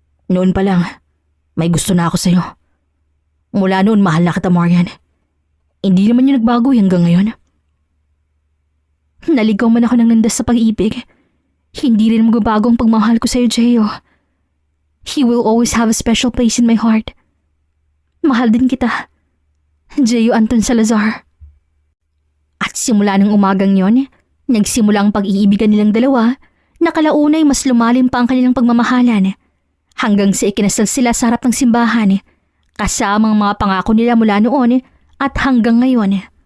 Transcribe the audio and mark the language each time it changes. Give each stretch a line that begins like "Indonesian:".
Filipino: Noon pa lang, may gusto na ako sa'yo. Mula noon, mahal na kita, Marian. Hindi naman yung nagbago hanggang ngayon. Naligaw man ako ng landas sa pag-ibig. Hindi rin magbabago ang pagmamahal ko sa'yo, Jeyo.
English: He will always have a special place in my heart.
Filipino: Mahal din kita. Jeyo Anton Salazar. At simula ng umagang yon, nagsimula ang pag-iibigan nilang dalawa na kalaunay mas lumalim pa ang kanilang pagmamahalan hanggang sa ikinasal sila sa harap ng simbahan kasama ang mga pangako nila mula noon at hanggang ngayon.